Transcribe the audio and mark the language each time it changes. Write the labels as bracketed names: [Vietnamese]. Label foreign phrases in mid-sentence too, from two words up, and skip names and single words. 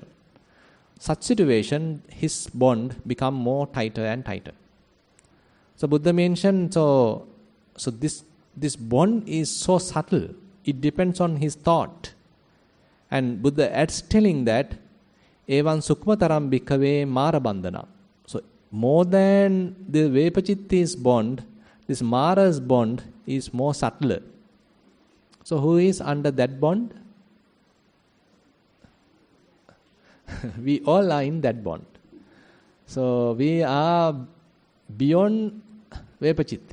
[English] Such situation, his bond become more tighter and tighter. So Buddha mentioned, so this bond is so subtle, it depends on his thought. And Buddha adds telling that, [Pali] evan sukmataram bhikkhave mara bandhana. [English] So more than the Vepachitti's bond, this Mara's bond is more subtler. So who is under that bond? We all are in that bond. So we are beyond Vepachitti.